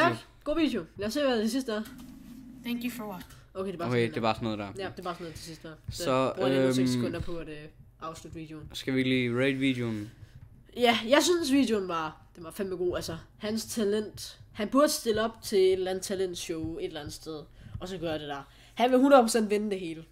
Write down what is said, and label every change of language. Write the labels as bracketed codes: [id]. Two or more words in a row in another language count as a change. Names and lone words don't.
[da] Ja, god video. Lad os se, hvad det sidste er. [en] Thank you for what? [da] Okay, det er bare Okay, sådan det er bare sådan noget der. Ja, det er bare sådan noget til sidst der. Så, bruger lige 6 sekunder på at afslutte videoen. Skal vi lige rate videoen? Ja, jeg synes videoen var fandme god. Altså, hans talent. Han burde stille op til et eller andet talentshow et eller andet sted. Og så gøre det der. Han vil 100% vinde det hele.